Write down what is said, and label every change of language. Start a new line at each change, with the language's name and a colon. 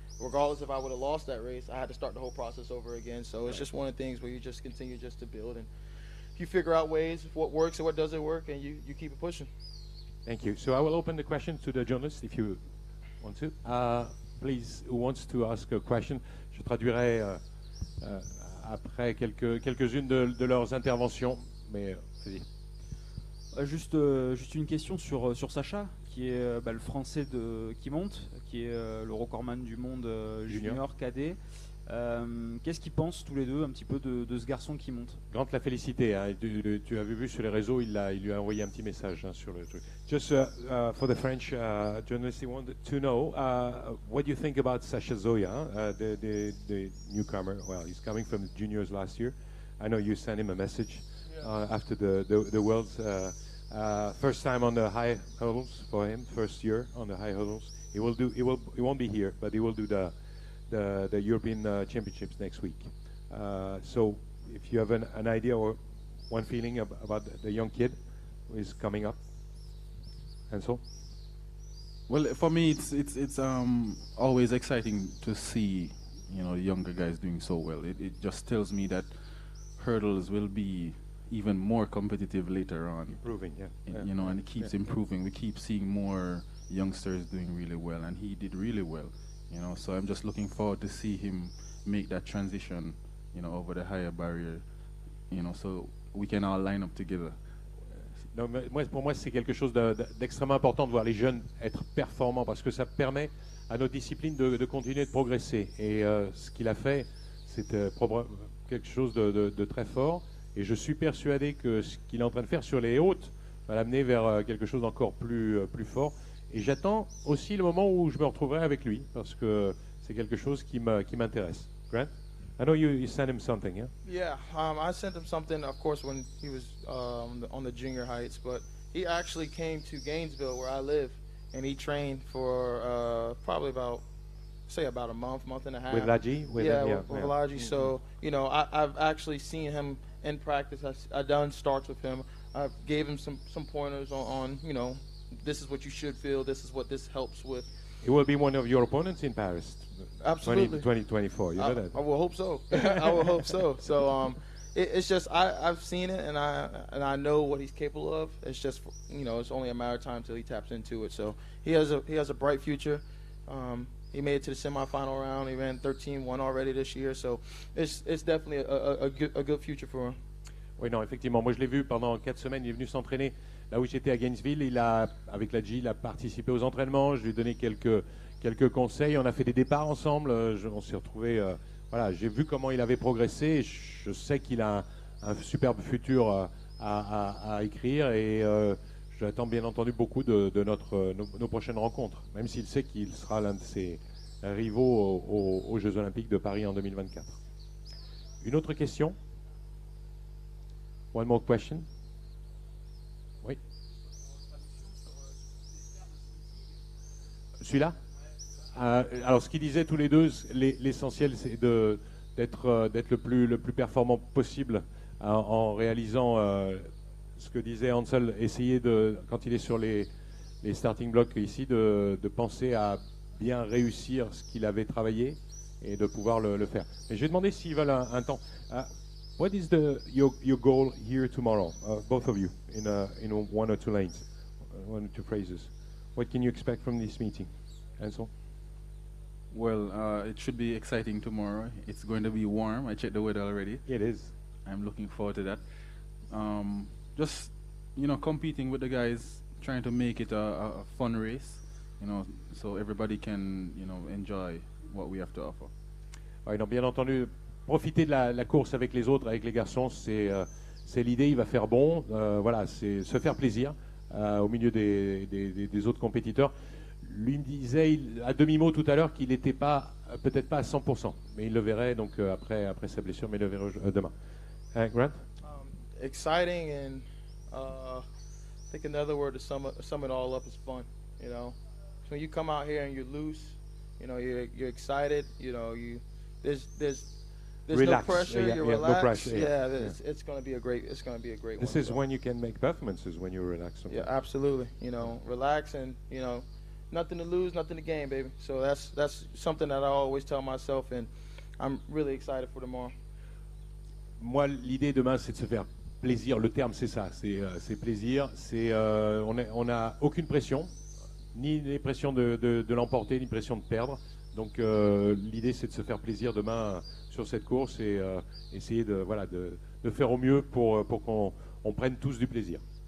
English: Regardless if I would have lost that race, I had to start the whole process over again. So it's just one of the things where you just continue just to build, and you figure out ways of what works and what doesn't work, and you keep it pushing. Thank you. So I will open the question to the journalists if you want to. Please, who wants to ask a question?
French: Je traduirai après quelques-unes de leurs interventions, mais vas-y. Juste une question sur Sacha, qui est le français qui monte, qui est le recordman du monde junior cadet. Qu'est-ce qu'ils pensent tous les deux un petit peu de ce garçon qui monte? Grant l'a félicité, hein, tu avais vu sur les réseaux, il lui a envoyé un petit message, hein, sur le truc.
English: Just for the French journalists, he wanted to know what you think about Sacha Zoya, the newcomer. Well, he's coming from the juniors last year. I know you sent him a message after the Worlds. First time on the high hurdles for him, first year on the high hurdles. He won't be here, but he will do the European Championships next week. So if you have an idea or one feeling about the young kid who is coming up. Hansle? Well, for me, it's always exciting to see, you know, younger guys doing so well. It just tells me that hurdles will be even more competitive later on. Improving, you know, and it keeps improving. We keep seeing more youngsters doing really well, and he did really well. You know, so I'm just looking forward to see him make that transition, you know, over the higher barrier, you know, so we can all line up together.
French: Non, pour moi, c'est quelque chose d'extrêmement important de voir les jeunes être performants, parce que ça permet à nos disciplines de continuer de progresser. Et ce qu'il a fait, c'est quelque chose de très fort. Et je suis persuadé que ce qu'il est en train de faire sur les hautes va l'amener vers quelque chose d'encore plus fort. Et j'attends aussi le moment où je me retrouverai avec lui, parce que c'est quelque chose qui m'intéresse.
English: Grant, I know you sent him something, yeah? Yeah, I sent him something, of course, when he was on the junior heights, but he actually came to Gainesville, where I live, and he trained for probably about a month and a half. With Laji? With Laji. So, I've actually seen him in practice. I've done starts with him. I gave him some pointers on, this is what you should feel, this is what this helps with. He will be one of your opponents in Paris. Absolutely. 2024, you know that? I will hope so. I will hope so. So it's just I've seen it and I know what he's capable of. It's just it's only a matter of time till he taps into it. So he has a bright future. He made it to the semifinal round. He ran 13-1 already this year. So it's definitely a good future for him.
French: Oui, non, effectivement. Moi, je l'ai vu pendant 4 semaines. Il est venu s'entraîner là où j'étais à Gainesville. Avec la G, il a participé aux entraînements. Je lui ai donné quelques conseils. On a fait des départs ensemble. On s'est retrouvés. Voilà, j'ai vu comment il avait progressé. Je sais qu'il a un superbe futur à écrire. Et j'attends bien entendu beaucoup de nos prochaines rencontres. Même s'il sait qu'il sera l'un de ses rivaux aux Jeux Olympiques de Paris en 2024. Une autre question?
English: One more question.
French: Oui. Celui-là? Alors, ce qu'ils disaient tous les deux, l'essentiel, c'est d'être le plus performant possible en réalisant ce que disait Hansle, essayer quand il est sur les starting blocks ici, de penser à bien réussir ce qu'il avait travaillé et de pouvoir le faire. Mais je vais demander s'ils veulent un temps.
English: What is your goal here tomorrow, both of you, in 1 or 2 lanes, 1 or 2 phrases? What can you expect from this meeting, Hansle? Well, it should be exciting tomorrow. It's going to be warm. I checked the weather already. It is. I'm looking forward to that. Just competing with the guys, trying to make it a fun race, so everybody can enjoy what we have to offer.
French: Ouais, donc bien entendu. Profiter de la course avec les autres, avec les garçons, c'est l'idée. Il va faire bon, voilà, c'est se faire plaisir au milieu des autres compétiteurs. Lui me disait à demi-mot tout à l'heure qu'il n'était peut-être pas à 100%, mais il le verrait donc après sa blessure, mais il le verrait demain.
English: Grant? Exciting and I think another word to sum it all up is fun. So when you come out here and you're loose, you're excited. There's Relax. no pressure. You're no relaxed. pressure, It's going to be a great. It's going to be a great. This one, is when you can make performances, when you're relaxed. Yeah, absolutely. Relax and nothing to lose, nothing to gain, baby. So that's something that I always tell myself, and I'm really excited for tomorrow.
French: Moi, l'idée demain, c'est de se faire plaisir. Le terme, c'est ça. C'est plaisir. On n'a aucune pression, ni les pressions de l'emporter, ni pression de perdre. Donc l'idée, c'est de se faire plaisir demain sur cette course et essayer de faire au mieux pour qu'on prenne tous du plaisir.